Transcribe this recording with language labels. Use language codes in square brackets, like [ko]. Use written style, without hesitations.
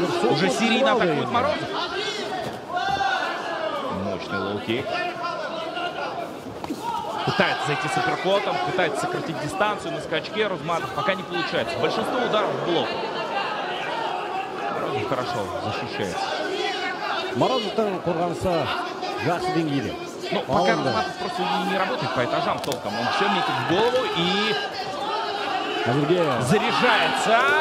[ru] Уже серийно атакует Морозов. Мощный лоу-кик. Пытается зайти с апперкотом, пытается сократить дистанцию на скачке. Рузматов пока не получается. Большинство ударов в блок. Морозов хорошо защищается. [kk] Морозовтың қорғанысы жақсы деңгейде. [ru] Ну, пока Рузматов просто не работает по этажам толком. Он все метит в голову и заряжается.